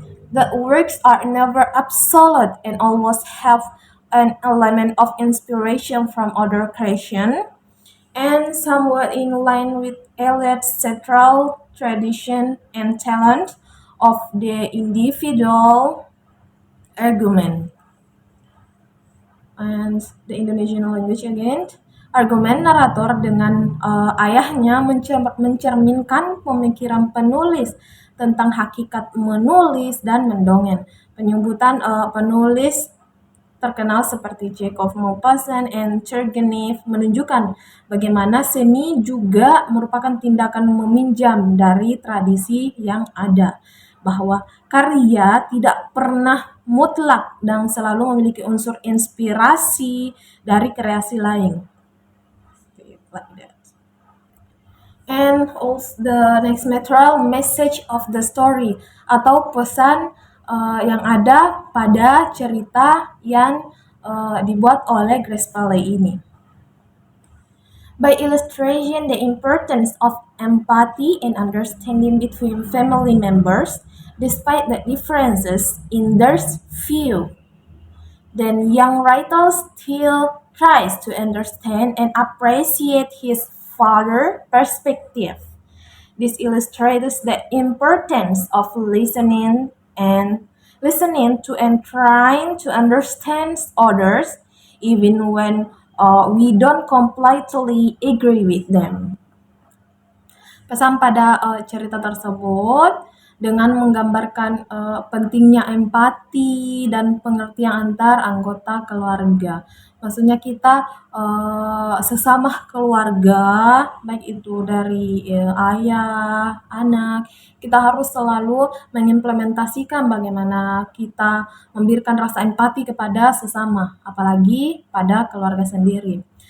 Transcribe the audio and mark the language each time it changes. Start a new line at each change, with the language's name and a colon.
English: The works are never absolute and always have an element of inspiration from other creation, and somewhat in line with Eliot's central tradition and talent of the individual argument. And the Indonesian language again.
Indonesian: Argumen narator dengan ayahnya mencerminkan pemikiran penulis tentang hakikat menulis dan mendongeng. Penyebutan penulis terkenal seperti Jacob Maupassant and Turgenev menunjukkan bagaimana seni juga merupakan tindakan meminjam dari tradisi yang ada, bahwa karya tidak pernah mutlak dan selalu memiliki unsur inspirasi dari kreasi lain.
English: Like that. And also the next material, message of the story,
Indonesian: atau pesan yang ada pada cerita yang dibuat oleh Grace Paley ini.
English: By illustration the importance of empathy and understanding between family members, despite the differences in their view, then young writer still tries to understand and appreciate his father's perspective. This illustrates the importance of listening to and trying to understand others, even when we don't completely agree with them.
Indonesian: Pesan pada cerita tersebut dengan menggambarkan pentingnya empati dan pengertian antar anggota keluarga. Maksudnya kita sesama keluarga, baik itu dari ayah, anak, kita harus selalu mengimplementasikan bagaimana kita memberikan rasa empati kepada sesama, apalagi pada keluarga sendiri.